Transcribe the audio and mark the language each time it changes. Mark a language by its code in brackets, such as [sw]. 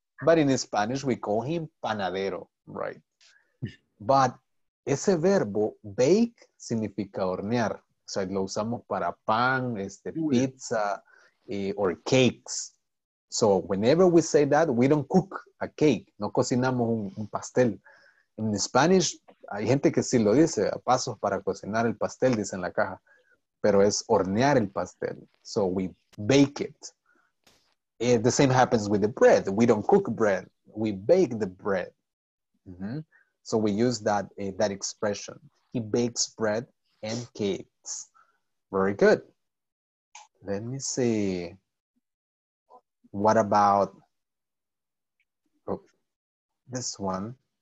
[en] But in Spanish, we call him panadero, right? But [es] ese verbo, bake, significa hornear. O sea, lo usamos para pan, pizza, [en] or cakes. So whenever we say that, we don't cook a cake. [es] No cocinamos un pastel. En Spanish, hay gente que sí lo dice, a pasos para cocinar el pastel, dice en la caja. Pero es hornear el pastel. [en] So we bake it. The same happens with the bread. We don't cook bread. We bake the bread. So we use that expression. He bakes bread and cakes. Very good. Let me see. What about this one?